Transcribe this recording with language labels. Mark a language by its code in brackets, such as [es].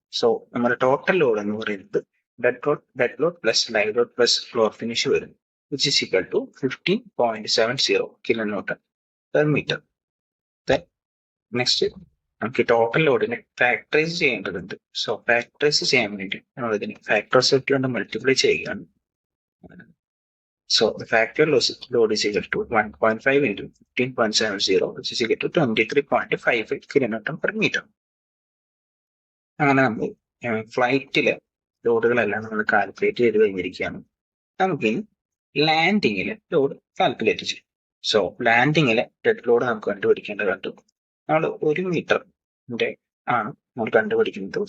[ml] So നമ്മുടെ total load എന്ന് പറയുന്നത് dead load plus live load plus floor finish വരും, [en] which is equal to 15.70 kN/m. [ml] Next നമുക്ക് total ലോഡിനെ ഫാക്ടറൈസ് ചെയ്യേണ്ടതുണ്ട്. സോ ഫാക്ടറൈസ് ചെയ്യാൻ വേണ്ടി നമ്മൾ ഇതിനെ ഫാക്ടേഴ്സ് കൊണ്ട് മൾട്ടിപ്ലൈ ചെയ്യുകയാണ്. [en] So factor load is equal to 1.5 × 15.70 which is equal to 23.55 kN/m. [ml] അങ്ങനെ നമ്മൾ ഫ്ലൈറ്റിലെ ലോഡുകളെല്ലാം നമ്മൾ കാൽക്കുലേറ്റ് ചെയ്ത് കഴിഞ്ഞിരിക്കുകയാണ്. നമുക്കിനി ലാൻഡിങ്ങിലെ ലോഡ് കാൽക്കുലേറ്റ് ചെയ്യും. സോ ലാൻഡിങ്ങിലെ ഡെഡ് ലോഡ് നമുക്ക് കണ്ടുപിടിക്കേണ്ടതുണ്ട്. നമ്മൾ 1 മീറ്ററിന്റെ ആണ് നമ്മൾ കണ്ടുപിടിക്കുന്നത്.